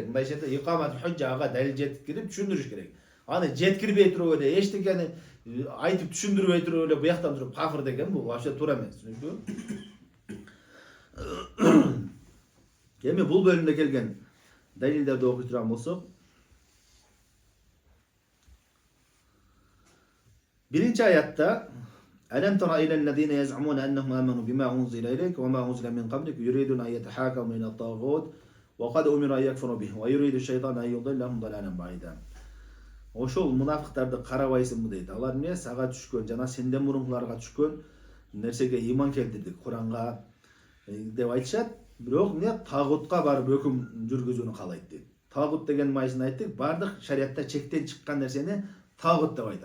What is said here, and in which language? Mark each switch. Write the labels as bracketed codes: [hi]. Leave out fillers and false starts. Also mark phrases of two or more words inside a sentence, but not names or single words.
[ky] Мындай жерде икамат худжага далил жеткирип түшүндүрүш керек. Аны жеткирбей туруп эле эчтекени айтып түшүндүрбөй туруп эле буяктан туруп кафир деген бул вообще туура эмес, түшүнүктүүбү? Эми бул бөлүмдө келген далилдерди окуй турган болсок, биринчи аятта [ar] "ألم تر إلى الذين يزعمون أنهم آمنوا بما أنزل إليك وما أنزل من قبلك يريدون أن يتحاكموا إلى الطاغوت وقد أمروا أن يكفروا به ويريد الشيطان أن يضلهم ضلالا بعيدا." [ky] Ошол мунафыктарды карабайсыңбы дейт. Алар эмне? Сага түшкөн жана сенден мурункуларга түшкөн нерсеге иман келтирдик, Куранга деп айтышат. Бирок эмне? Тагутка барып өкүм жүргүзүүнү каалайт дейт. Тагут деген майсын айттык, бардык шариятта чектен чыккан нерсени тагут деп айтат.